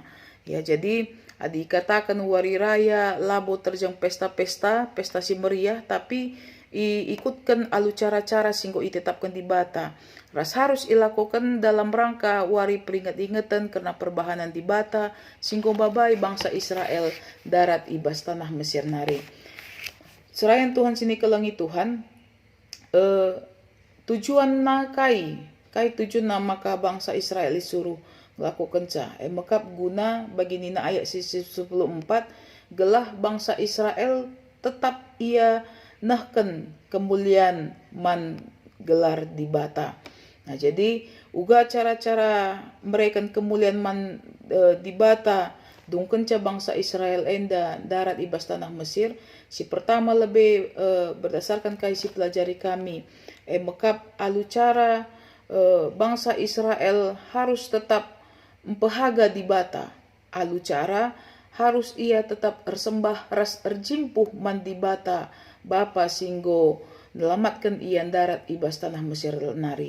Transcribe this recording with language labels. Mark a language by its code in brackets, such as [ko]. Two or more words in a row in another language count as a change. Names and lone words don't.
[btx] Ya jadi dikatakan wari raya labo terjang pesta-pesta, [id] pesta si meriah, [btx] tapi ikutkan alu cara-cara singgo itetapkan di bata. Ras [id] harus ilakukan dalam rangka [btx] wari peringat-ingatan karena perbahanan di bata, singgo babai bangsa Israel darat ibas tanah Mesir nari. Serayan Tuhan sini kelangi Tuhan, tujuan na kai tujuan na [id] maka bangsa Israel disuruh lakukan [btx] ca mekap guna bagi nina ayat 14 gelah bangsa Israel tetap ia nahkan kemuliaan man gelar di bata. [id] Nah jadi [btx] uga cara-cara mereka kemuliaan man di bata dungken ca bangsa Israel enda darat ibas tanah Mesir. Si pertama [id] lebih berdasarkan [btx] kai si pelajari kami mekap alu cara bangsa Israel harus tetap empehaga di bata. [id] Alu cara harus [btx] ia tetap ersembah ras erjimpuh man di bata bapa singgo melamatkan ian darat ibas tanah Mesir nari.